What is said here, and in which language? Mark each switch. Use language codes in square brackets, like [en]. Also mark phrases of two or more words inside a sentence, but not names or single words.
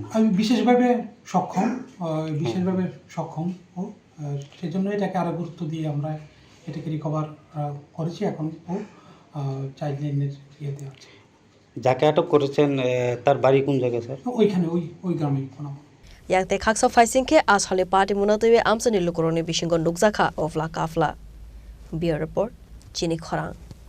[bn] আমি বিশেষভাবে সক্ষম ও সেজন্য এটাকে আরও গুরুত্ব দিয়ে আমরা এটাকে রিকভার করেছি। এখন ও চাইল্ডলাইনের ইয়েতে আছে। যাকে আটক করেছেন তার বাড়ি কোন জায়গায় স্যার? ওইখানে ওই গ্রামে কোনাবন। [trp] Yakte Khaksa Faisingke Asale Patimwngo TV Amchaini Lukuroni Bishingo Nukjaka of La Kafla. Bureau Report Chini Khorang.